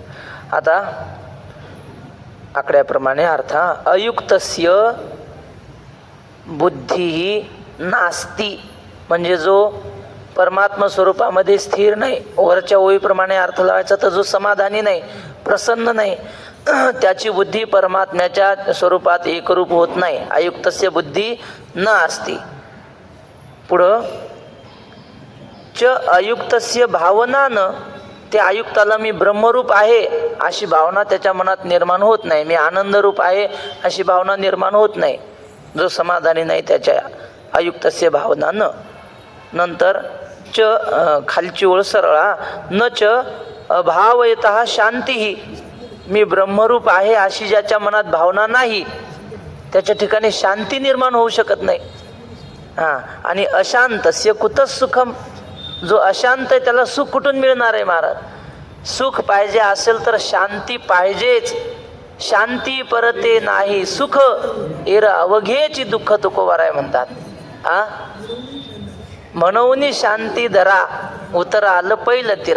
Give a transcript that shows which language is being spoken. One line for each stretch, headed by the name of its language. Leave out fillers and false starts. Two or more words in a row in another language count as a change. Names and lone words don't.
Marathi: आता आकड्याप्रमाणे अर्थ,
Sanskrit: अयुक्तस्य बुद्धी नास्ती,
Marathi: म्हणजे जो परमात्मा स्वरूपामध्ये स्थिर नाही, वरच्या ओळीप्रमाणे अर्थ लावायचा, तर जो समाधानी नाही, प्रसन्न नाही, त्याची बुद्धी परमात्म्याच्या स्वरूपात एकरूप होत नाही.
Sanskrit: अयुक्तस्य बुद्धी न असती. पुढं च अयुक्तस्य भावना न,
Marathi: त्या आयुक्ताला मी ब्रह्मरूप आहे अशी भावना त्याच्या मनात निर्माण होत नाही. मी आनंदरूप आहे अशी भावना निर्माण होत नाही. जो समाधानी नाही त्याच्या
Sanskrit: अयुक्तस्य भावना न.
Marathi: नंतर च खालची ओळ सरळा,
Sanskrit: न च अभावयतः शांती,
Marathi: मी ब्रह्मरूप आहे अशी ज्याच्या मनात भावना नाही त्याच्या ठिकाणी शांती निर्माण होऊ शकत नाही.
Sanskrit: आणि अशांतस्य कुतः सुखम,
Marathi: जो अशांत आहे त्याला सुख कुठून मिळणार आहे महाराज? सुख पाहिजे असेल तर शांती पाहिजेच. शांती परते नाही सुख, एर अवघेची दुःख तुकोबाराय म्हणतात. म्हणून शांती धरा उतरा आलं पहिलं तिरा.